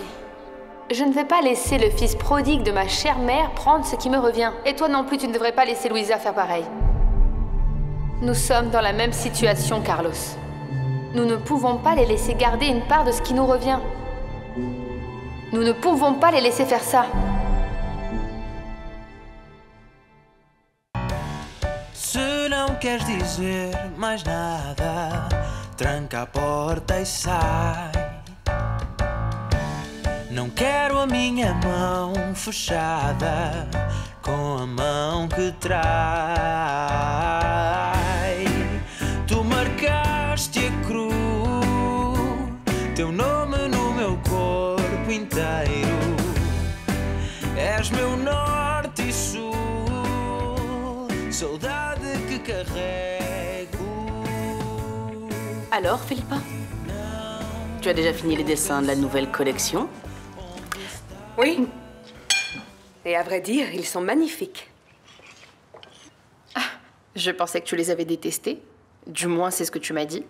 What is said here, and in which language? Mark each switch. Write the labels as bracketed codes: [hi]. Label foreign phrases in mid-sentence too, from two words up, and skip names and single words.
[fr] Je ne vais pas laisser le fils prodigue de ma chère mère prendre ce qui me revient. Et toi non plus, tu ne devrais pas laisser Louisa faire pareil. Nous sommes dans la même situation, Carlos. Nous ne pouvons pas les laisser garder une part de ce qui nous revient. Nous ne pouvons pas les laisser faire ça. [pt] Se não queres dizer mais nada, tranca a porta e sai. Não quero a minha mão fechada com a mão que trai. Tu marcaste a cruz, teu nome no meu corpo inteiro. És meu norte e sul, saudade que carrego. [fr] Alors, Philippa, tu as déjà fini les dessins de la nouvelle collection? Oui. Et à vrai dire, ils sont magnifiques. Ah, je pensais que tu les avais détestés. Du moins, c'est ce que tu m'as dit.